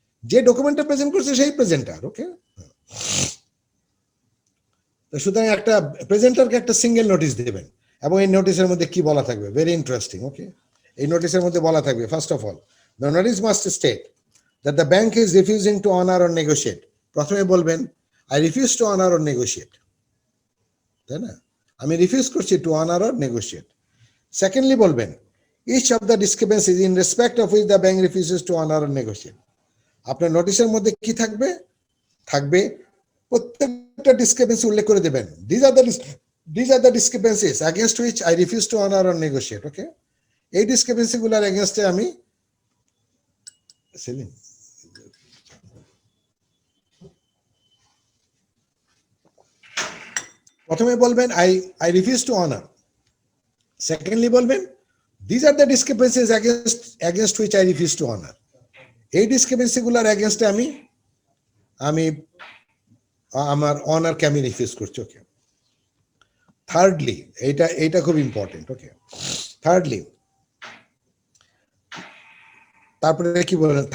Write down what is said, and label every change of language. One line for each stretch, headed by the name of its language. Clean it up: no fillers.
Bangla: যে ডকুমেন্টটা প্রেজেন্ট করছে সেই প্রেজেন্টার, ওকে। তো সুতরাং একটা প্রেজেন্টারকে একটা সিঙ্গেল নোটিস দেবেন, এবং এই নোটিশের মধ্যে কি বলা থাকবে?
English: very interesting,
Bangla: ওকে। এই নোটিশের মধ্যে বলা থাকবে,
English: First of all the notice must state that the bank is refusing to honor or negotiate.
Bangla: প্রথমে বলবেন
English: I refuse to honor or negotiate,
Bangla: তাই না? আমি রিফিউজ করছি
English: to honor or negotiate. Secondly বলবেন each of the discrepancies in respect of which the bank refuses to honor or negotiate.
Bangla: আপনার নোটিশের মধ্যে কি থাকবে? প্রত্যেকটা ডিসক্রিপেন্সি উল্লেখ করে দেবেন,
English: these are the discrepancies against which I refuse to honor or negotiate, okay?
Bangla: এই ডিসক্রিপেন্সি গুলোর এগেইনস্টে আমি প্রথমে বলবেন
English: I refuse to honor. Secondly বলবেন these are the discrepancies against which I refuse to honor.
Bangla: এই ডিসক্রিপেন্সি গুলোর এগেইনস্টে আমি আমার অনারকে আমি রিফিউজ করছি, ওকে। থার্ডলি, এইটা খুব ইম্পর্টেন্ট, ওকে। থার্ডলি, তারপরে কি বললেন?